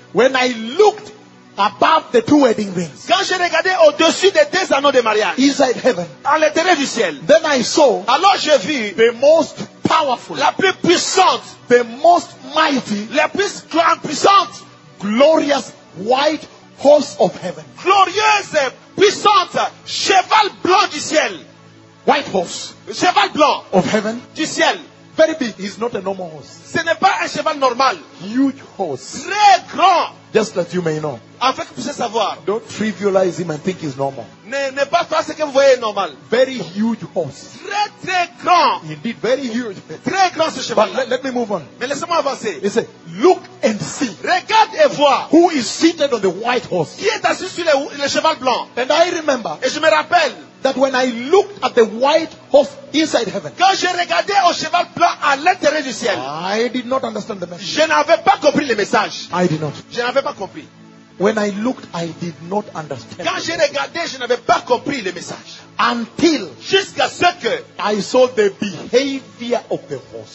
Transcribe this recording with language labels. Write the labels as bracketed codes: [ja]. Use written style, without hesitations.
[en] When I looked above the two wedding rings. [fr] Quand j'ai regardé au-dessus des deux anneaux de mariage. [en] Inside heaven. [fr] À l'intérieur du ciel. [en] Then I saw. [fr] Alors j'ai vu. [en] The most powerful. [fr] La plus puissante. [en] The most mighty. [fr] La plus grande puissante. [en] Glorious white horse of heaven. [fr] Glorieuse puissante cheval blanc du ciel. [en] White horse. [fr] Cheval blanc. [en] Of heaven. [fr] Du ciel. [en] Very big. He's not a normal horse. [fr] Ce n'est pas un cheval normal. [en] Huge horse. [fr] Très grand. [en] Just that you may know. [fr] Afin que vous puissiez savoir. [en] Don't trivialize him and think he's normal. [fr] Ne pas faire ce que vous voyez normal. [en] Very huge horse. [fr] Très très grand. [en] Indeed, very huge. [fr] Très grand ce cheval. [en] But let me move on. [fr] Mais laissez-moi avancer. [en] He said, look and see. [fr] Regarde et vois. [en] Who is seated on the white horse? [fr] Qui est assis sur le cheval blanc? [en] And I remember. [fr] Et je me rappelle. [en] That when I looked at the white horse inside heaven. [fr] Quand j'ai regardé au cheval blanc à l'intérieur du ciel. [en] I did not understand the message. [fr] Je n'avais pas compris le message. [en] I did not. [fr] Je n'avais pas compris. [en] When I looked, I did not understand. [fr] Quand j'ai regardé, je n'avais pas compris le message. [en] Until [fr] jusqu'à ce que [en] I saw the behavior of the horse.